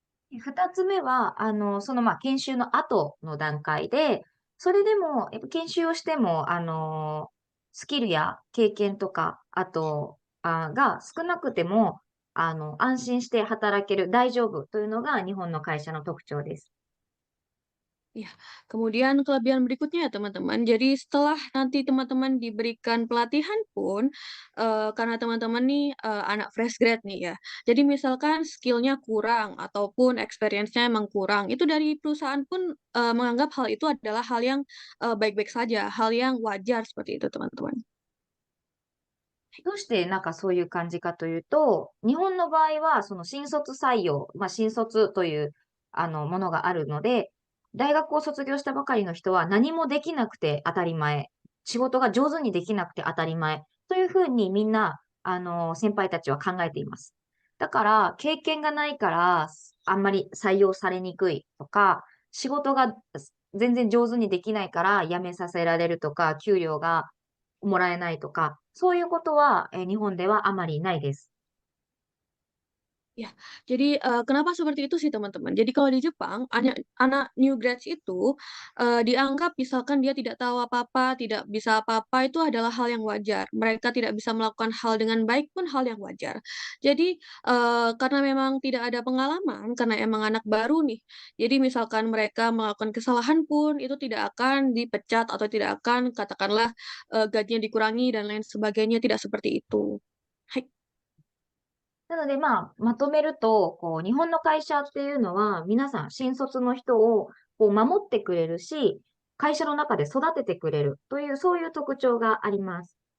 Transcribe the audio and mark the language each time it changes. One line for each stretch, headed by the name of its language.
Japanese: 二つ目は、研修の後の段階で、それでも、やっぱ研修をしても、スキルや経験とか、あと、が少なくても、安心して働ける、大丈夫というのが日本の会社の特徴です。
Indonesian: Ya, kemudian kelebihan berikutnya ya teman-teman, jadi setelah nanti teman-teman diberikan pelatihan pun, karena teman-teman nih, anak fresh grad nih ya, jadi misalkan skill-nya kurang ataupun experience-nya emang kurang, itu dari perusahaan pun, menganggap hal itu adalah hal yang, baik-baik saja, hal yang wajar seperti itu teman-teman.
Japanese: どうしてなんかそういう感じかというと、日本の場合はその新卒採用、新卒というものがあるので、大学を卒業したばかりの人は何もできなくて当たり前、仕事が上手にできなくて当たり前というふうにみんな、先輩たちは考えています。だから、経験がないから、あんまり採用されにくいとか、仕事が全然上手にできないから辞めさせられるとか、給料がもらえないとか、そういうことは、日本ではあまりないです。
Indonesian: Ya, jadi, kenapa seperti itu sih, teman-teman. Jadi kalau di Jepang, anak new grads itu, dianggap misalkan dia tidak tahu apa-apa, tidak bisa apa-apa, itu adalah hal yang wajar. Mereka tidak bisa melakukan hal dengan baik pun hal yang wajar. Jadi, karena memang tidak ada pengalaman, karena emang anak baru nih, jadi misalkan mereka melakukan kesalahan pun itu tidak akan dipecat atau tidak akan katakanlah, gajinya dikurangi dan lain sebagainya, tidak seperti itu. Hai.
Japanese: なので、まとめると、日本の会社っていうのは、皆さん新卒の人を守ってくれるし、会社の中で育ててくれるという、そういう特徴があります。